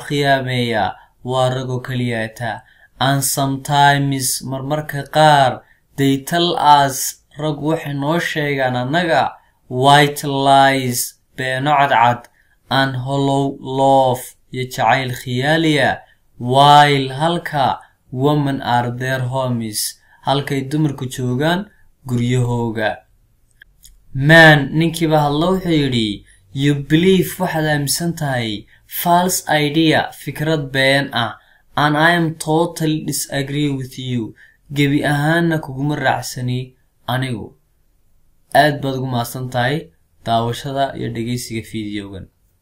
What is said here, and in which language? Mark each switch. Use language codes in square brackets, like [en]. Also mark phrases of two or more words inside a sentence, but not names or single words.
[so] khiyaameeya waa ragoo keliyata, [en] and sometimes [so] marmarka qaar [en] they tell us [so] rag waxay noo sheegaan annaga [en] white lies [so] beeno cadcad [en] and hollow love [so] iyo jacayl khiyaaliya [en] while halka women are their homes [so] halkay dumarku joogaan guryahooga. Man ninkiiba hadlo wuxuu yidhi [en] you believe [so] waxaad aaminsan tahay [en] false idea [so] fikrad been ah [en] and I am totally disagree with you [so] gebi ahaanna kuguma raacsani anigu. aad baad ugu mahadsan tahay daawashada iyo dhegeysiga fiidiyogan.